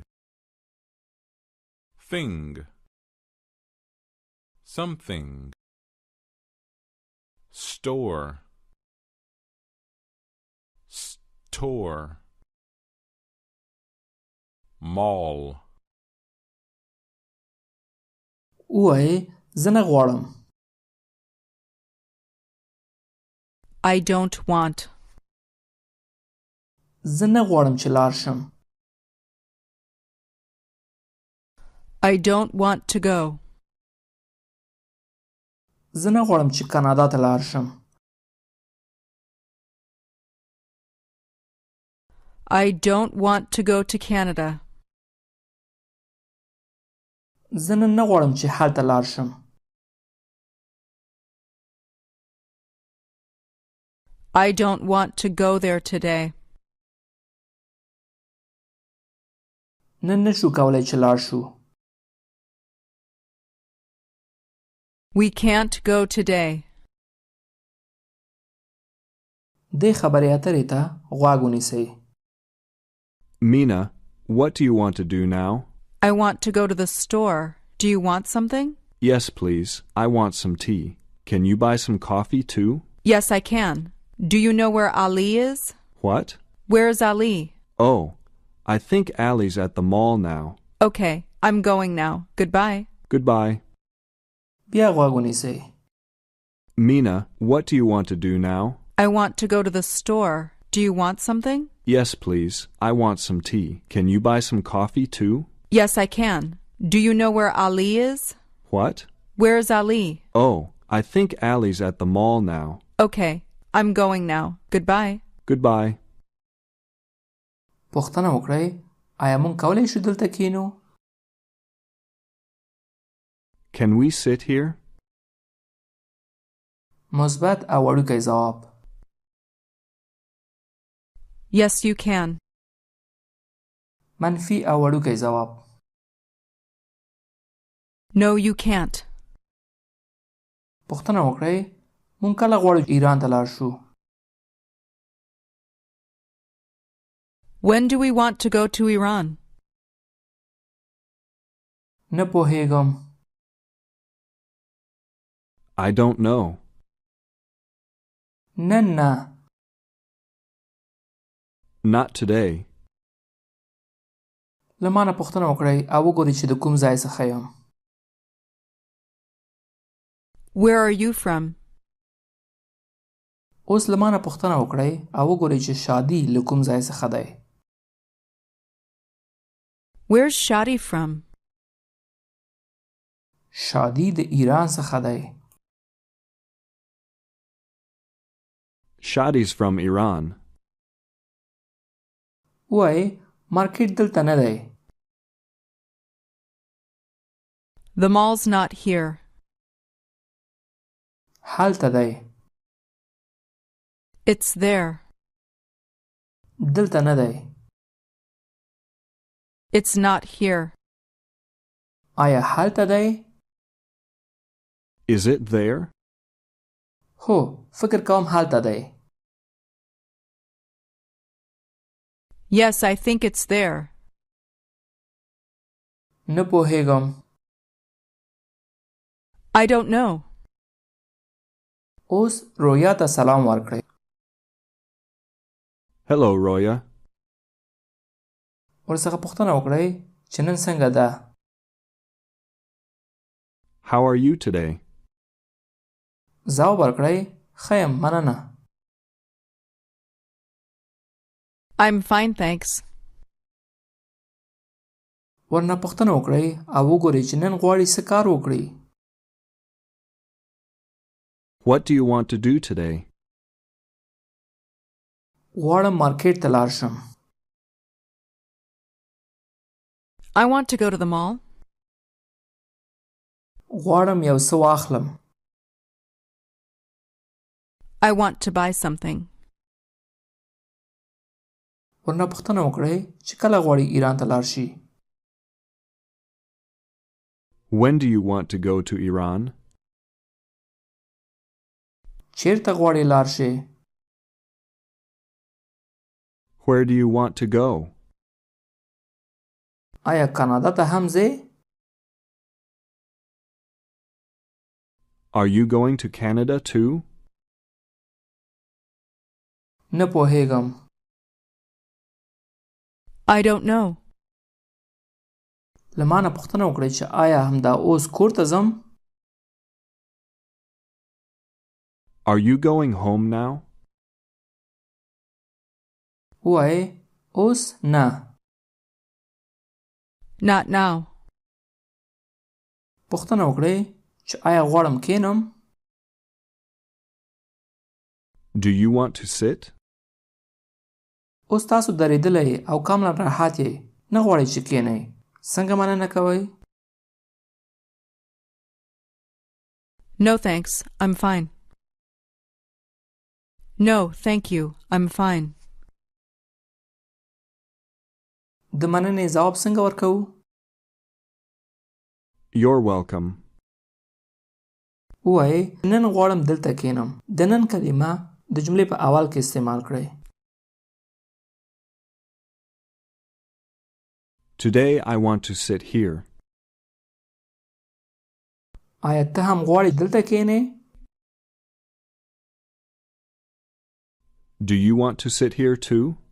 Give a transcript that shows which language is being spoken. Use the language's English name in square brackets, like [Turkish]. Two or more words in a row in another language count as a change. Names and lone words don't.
[English] Thing. Something. Store. Store. mall, [Pashto] ووایئ زه نه غواړم. [English] I don't want. [Pashto] زه نه غواړم چې لاړ شم. [English] I don't want to go. [Pashto] زه نه غواړم چې کانادا ته لاړ شم. [English] I don't want to go to Canada. [Pashto] زه نن نه غواړم چې هلته لاړ شم. [English] I don't want to go there today. [Pashto] نن نشو کولای چې لاړ شو. [English] We can't go today. [Pashto] دې خبرې اترې ته غوږ ونیسئ. [English] Mina, what do you want to do now? I want to go to the store. Do you want something? Yes, please. I want some tea. Can you buy some coffee too? Yes, I can. Do you know where Ali is? What? Where's Ali? Oh, I think Allie's at the mall now. Okay, I'm going now. Goodbye. Goodbye. [Pashto] بیا غوږ ونیسئ. [English] Mina, what do you want to do now? I want to go to the store. Do you want something? Yes, please. I want some tea. Can you buy some coffee too? Yes, I can. Do you know where Ali is? What? Where's Ali? Oh, I think Allie's at the mall now. Okay, I'm going now. Goodbye. Goodbye. [Pashto] پوښتنه وکړئ آیا موږ کولی شو دلته کینو؟ [English] Can we sit here? [Pashto] مثبت او وړوکی ځواب. [English] Yes, you can. [Pashto] منفي او وړوکی ځواب. [English] No, you can't. [Pashto] پوښتنه وکړئ موږ کله غواړو ایران ته لاړ شو؟ [English] When do we want to go to Iran? [Pashto] نه پوهیږم. [English] I don't know. [Pashto] نن نه. [English] Not today. [Pashto] له ما نه پوښتنه وکړئ او وګورئ چې د کوم ځای څخه یم. [English] Where are you from? [Pashto] اوس له ما نه پوښتنه وکړئ او وګورئ چې شادي له کوم ځای څخه دی. [English] Where's Shadi from? [Pashto] شادي د ایران څخه دی. [English] Shadi's from Iran. [Pashto] وای مارکیټ دلته نه دی. [English] The mall's not here. [Pashto] هلته دی. [English] It's there. [Pashto] دلته نه دی. [English] It's not here. [Pashto] آیا هلته دی؟ [English] Is it there? [Pashto] هو فکر کوم هلته دی. [English] Yes, I think it's there. [Pashto] نه پوهیږم. [English] I don't know. [Pashto] اوس رویا ته سلام ورکړئ. [English] Hello, Roya. [Pashto] ورڅخه پوښتنه وکړئ چې نن څنګه ده. [English] How are you today? [Pashto] ځواب ورکړئ ښه یم مننه. [English] I'm fine, thanks. [Pashto] ورنه پوښتنه وکړئ او وګورئ چې نن غواړي څه کار وکړي. [English] What do you want to do today? [Pashto] غواړم مارکیټ ته لاړ شم. [English] I want to go to the mall. [Pashto] غواړم یو څه واخلم. [English] I want to buy something. [Pashto] ورنه پوښتنه وکړئ چې کله غواړي ایران ته لاړ شي. [English] When do you want to go to Iran? [Pashto] چیرته غواړي لاړ شي؟ [English] Where do you want to go? [Pashto] آیا کانادا ته هم ځې؟ [English] Are you going to Canada too? [Pashto] نه پوهیږم. [English] I don't know. [Pashto] له ما نه پوښتنه وکړئ چې آیا همدا اوس کور ته ځم؟ [English] Are you going home now? [Pashto] ووایئ اوس نه. [English] Not now. [Pashto] پوښتنه وکړئ چې آیا غواړم کښېنم؟ [English] Do you want to sit? [Pashto] اوس تاسو درېدلی او کاملا راحت یې، نه غواړئ چې کښېنئ. څنګه مننه کوئ؟ [English] No thanks, I'm fine. No, thank you, I'm fine. [Pashto] د مننې ځواب څنګه ورکوو؟ [English] You're welcome. [Pashto] ووایئ نن غواړم دلته کښېنم. د نن کلمه د جملې په اول کې استعمال کړئ. [English] Today I want to sit here. [Pashto] آیا ته هم غواړې دلته کښېنې؟ [English] Do you want to sit here too?